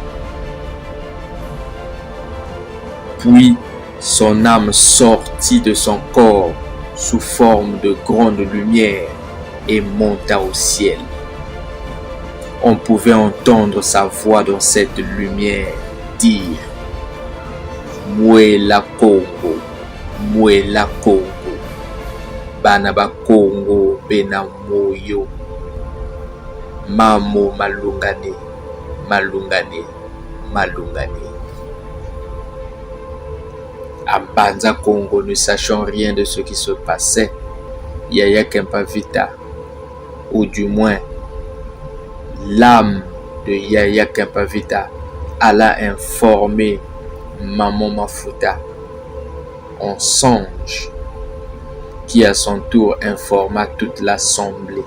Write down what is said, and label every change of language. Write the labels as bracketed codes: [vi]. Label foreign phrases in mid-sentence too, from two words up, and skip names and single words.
[fr] Puis son âme sortit de son corps sous forme de grande lumière et monta au ciel. On pouvait entendre sa voix dans cette lumière dire: [kg] Mouela Congo, Mouela Congo, Banaba Congo, Benamoyo, Mamo Malungane, Malungane, Malungane. [fr] À Banza Congo, ne sachant rien de ce qui se passait, Yaya Kempavita, ou du moins l'âme de Yaya Kempavita, alla informer Maman Mafuta en songe, qui à son tour informa toute l'assemblée.